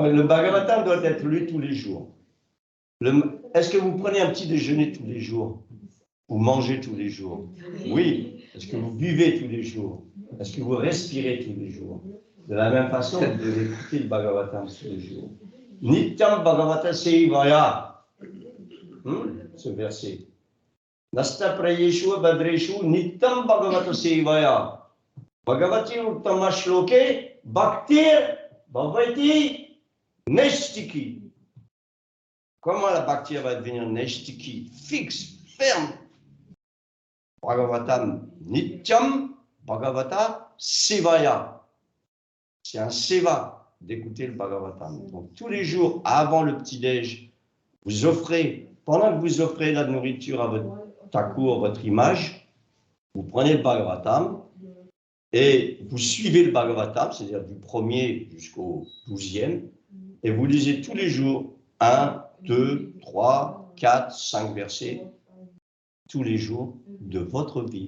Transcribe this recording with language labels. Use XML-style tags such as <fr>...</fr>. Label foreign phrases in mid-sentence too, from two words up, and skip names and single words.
<fr>Le Bhagavatam doit être lu tous les jours. Est-ce que vous prenez un petit déjeuner tous les jours? Vous mangez tous les jours? Oui. Est-ce que vous buvez tous les jours? Est-ce que vous respirez tous les jours? De la même façon, vous devez écouter le Bhagavatam tous les jours.</fr> <sa>Nityam Bhagavata Sevaya.</sa> <fr>Ce verset.</fr> <sa>Nasta Prayeshu Badreshu Nityam Bhagavata Sevaya. Bhagavati Uttama Shloke Bhaktir Bhavati Neshtiki.</sa> <fr>Comment la Bhakti va devenir Neshtiki? Fixe, ferme.</fr> <sa>Bhagavatam Nityam Bhagavata Sevaya.</sa> <fr>C'est un seva d'écouter le Bhagavatam. Donc tous les jours, avant le petit-déj, vous offrez, pendant que vous offrez la nourriture à votre thakur, votre image, vous prenez le Bhagavatam et vous suivez le Bhagavatam, c'est-à-dire du 1er jusqu'au 12e, et vous lisez tous les jours 1, 2, 3, 4, 5 versets, tous les jours de votre vie.</fr>